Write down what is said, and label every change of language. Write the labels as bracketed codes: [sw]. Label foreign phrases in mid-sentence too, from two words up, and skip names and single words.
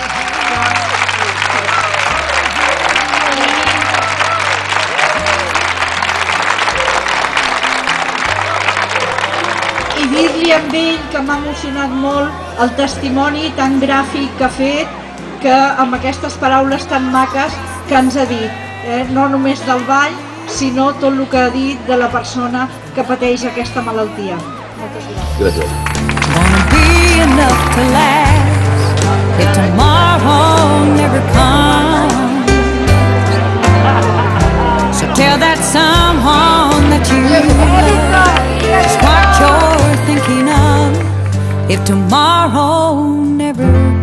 [ca] I dir-li a ell que m'ha emocionat molt el testimoni tan gràfic que ha fet, que amb aquestes paraules tan maques que ens ha dit, no només del ball, sinó tot el que ha dit de la persona que pateix aquesta malaltia. Moltes gràcies. [en] Gonna be enough to last if tomorrow never comes. So tell that someone that you love just what you're thinking of if tomorrow never